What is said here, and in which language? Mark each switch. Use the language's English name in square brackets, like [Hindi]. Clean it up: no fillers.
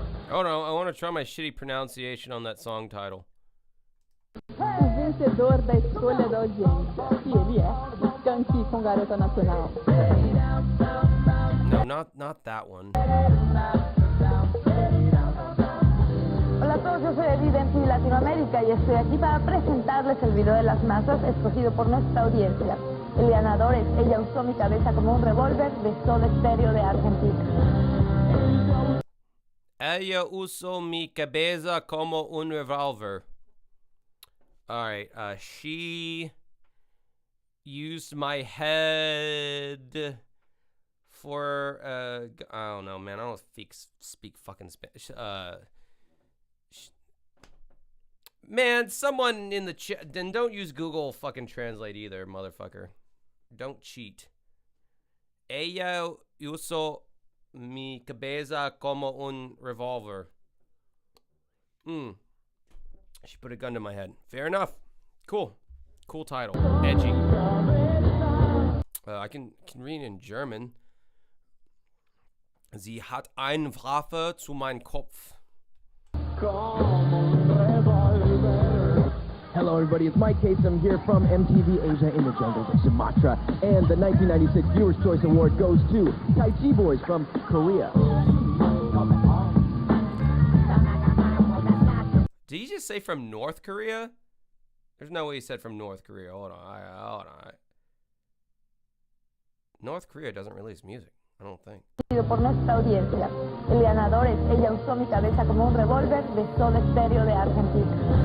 [English] Oh no, I want to try my shitty pronunciation on that song title. [Portuguese] O vencedor da escolha da audiência. E ele é o Skank com Garota Nacional. No, not that one. [Spanish] Hola a todos, yo soy Edith de MTV Latinoamérica y estoy aquí para presentarles el video de las masas escogido por nuestra audiencia. El ganador es Ella usó mi cabeza como un revólver de Soda Stereo de Argentina. Ella usó mi cabeza como un revólver. [English] Alright, she used my head for, I don't know, man. I don't speak fucking Spanish. Man, someone in the chat, then don't use Google fucking Translate either, motherfucker. Don't cheat. [Spanish] Ella usó Mi cabeza como un revolver. [English] She put a gun to my head. Fair enough. Cool. Cool title. Edgy. I can read in German. [German] Sie hat eine Waffe zu meinem Kopf. [English] Hello, everybody. It's Mike Kasem here from MTV Asia in the Jungles of Sumatra. And the 1996 Viewers' Choice Award goes to Tai Chi Boys from Korea. Did he just say from North Korea? There's no way he said from North Korea. Hold on. North Korea doesn't release music, I don't think. [Spanish] Por nuestra audiencia. El ganador es Ella usó mi cabeza como un revólver de Soda Stereo de Argentina.